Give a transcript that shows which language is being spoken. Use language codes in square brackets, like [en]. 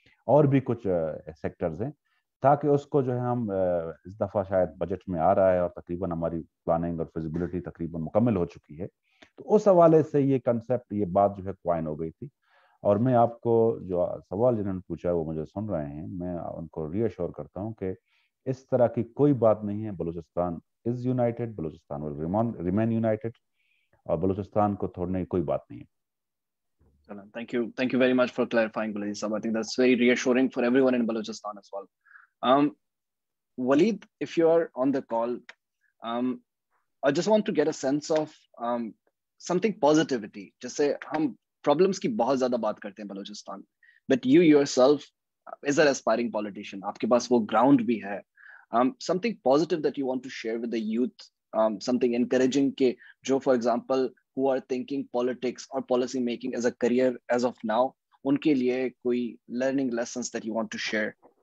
[ur] اور بھی کچھ سیکٹرز ہیں, تاکہ اس کو جو ہے ہم اس دفعہ شاید بجٹ میں آ رہا ہے اور تقریباً ہماری پلاننگ اور فیزیبلٹی تقریباً مکمل ہو چکی ہے, تو اس حوالے سے یہ کنسیپٹ, یہ بات جو ہے کوائن ہو گئی تھی. اور میں آپ کو جو سوال جنہوں نے پوچھا وہ مجھے سن رہے ہیں, میں ان کو ری ایشور کرتا ہوں کہ اس طرح کی کوئی بات نہیں ہے. [en] Balochistan is united, Balochistan will remain united, [ur] اور بلوچستان کو توڑنے کی کوئی بات نہیں ہے. [en] Thank you very much for clarifying, Waleed Sahab. I think that's very reassuring for everyone in Balochistan as well. Waleed, if you are on the call, I just want to get a sense of something positivity. [ur] جیسے ہم problems کی بہت زیادہ بات کرتے ہیں Balochistan, [en] but you yourself is an aspiring politician. [ur] آپ کے پاس وہ ground بھی ہے. [en] Something positive that you want to share with the youth, something encouraging [ur] کہ جو [en] for example who are thinking politics or policy making as a career as of now, [ur] ان کے لیے کوئی [en] learning lessons that you want to share?